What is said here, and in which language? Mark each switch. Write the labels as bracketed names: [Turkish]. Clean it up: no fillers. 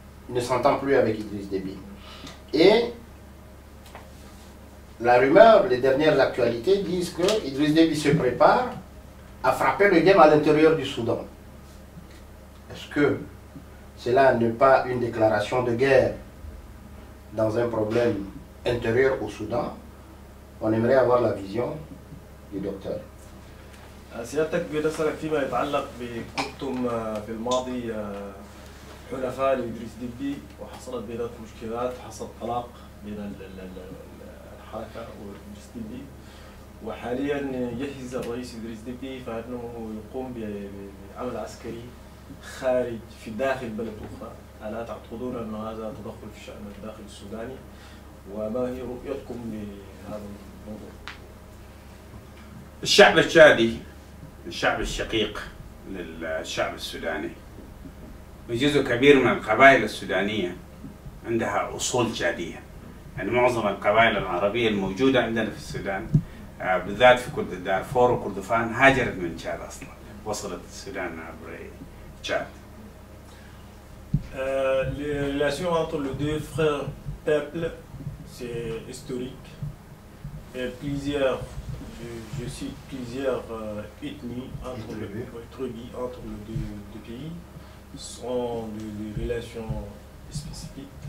[French] il ne s'entend plus avec Idriss Déby. Et la rumeur, les dernières actualités disent que Idriss Déby se prépare à frapper le game à l'intérieur du Soudan. Est-ce que cela n'est pas une déclaration de guerre dans un problème intérieur au Soudan? On aimerait avoir la vision du docteur. [Arabic] سيادتك بنسألك فيما يتعلق بكنتم في الماضي حلفاء لإدريس ديبي وحصلت بيناتهم مشكلات، حصل طلاق بين الحركة وإدريس ديبي، وحاليا يجهز الرئيس إدريس ديبي فإنه يقوم بعمل عسكري خارج في داخل بلد أخرى. ألا تعتقدون أن هذا تدخل في الشأن الداخلي السوداني؟ وما هي رؤيتكم لهذا الموضوع؟ الشعب التشادي الشعب الشقيق للشعب السوداني، وجزء كبير من القبائل السودانية عندها أصول تشادية. يعني معظم القبائل العربية الموجودة عندنا في السودان بالذات في دارفور وكردفان هاجرت من تشاد أصلا، وصلت السودان عبر تشاد. [French] Les relations entre les deux frères peuples, c'est historique. Et plusieurs, je cite plusieurs ethnies entre les deux pays sont des relations spécifiques.